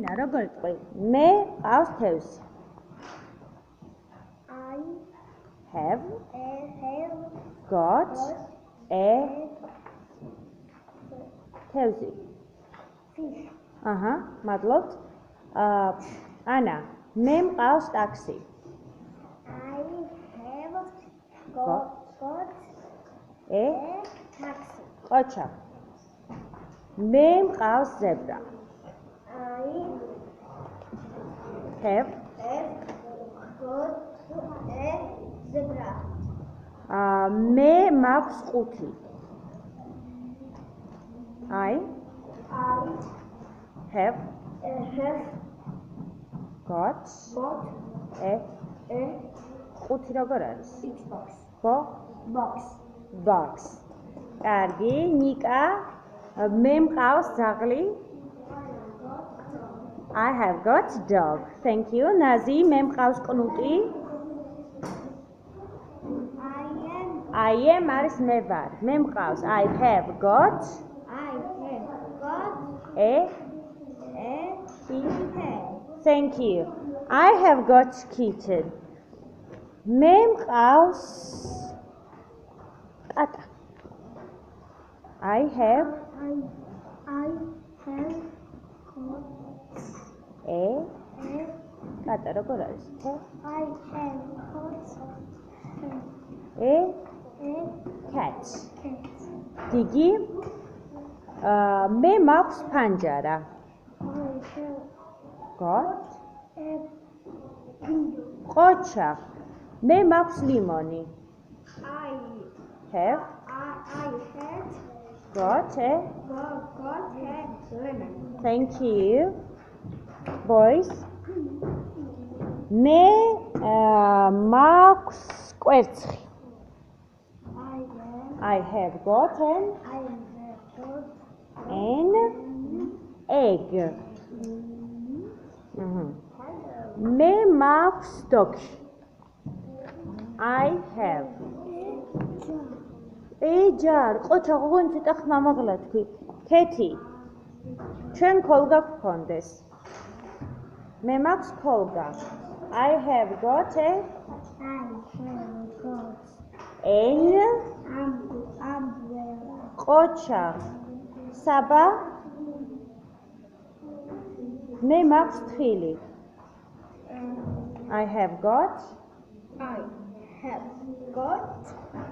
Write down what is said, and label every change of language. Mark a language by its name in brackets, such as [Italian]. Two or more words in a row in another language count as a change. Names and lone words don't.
[Georgian] როგორ თქვი? მე ყავს თევზი. [English] I have got got a თევზი. fish. [Georgian] აჰა, მადლობთ. ანა, მე მყავს ტაქსი. [English] I have got a taxi. [Georgian] ყოჩა. მე მყავს ზებრა. [English] I have got a zebra. [Georgian] მე მაქვს ყუთი. [English] I have got a [Georgian] ყუთი როგორ არის? [English] box. [Georgian] კარგი, ნიკა, მე მყავს ძაღლი. [English] I have got dog. Thank you. [Georgian] ნაზი, მე მყავს კნუტი. [English] I am [Georgian] არის მე ვარ. მე მყავს. [English] I have got a kitten. Thank you. I have got kitten. [Georgian] მე მყავს კატა. [English] I have a [Georgian] კატა როგორ არის? [English] I have got a a cat. cat. [Georgian] დიდი მე მაქვს ფანჯარა. [English] I have got a window. [Georgian] ყოჩა. მე მაქვს ლიმონი. [English] I have had got a got a lemon. Thank you. Boys. [Georgian] მე მაქვს კვერცხი. [English] I have got an egg. [Georgian] მე მაქვს დოქი. [English] I have [Georgian] ეჯარ, ყოჩა გოგონი ცოტა ხმამაღლა თქვი. ქეთი. ჩვენ ქოლგა გქონდეს. მე მაქვს ქოლგა. [English] I have got an umbrella. [Georgian] ყოჩა. საბა. მე მაქვს თხილი. [English] I have got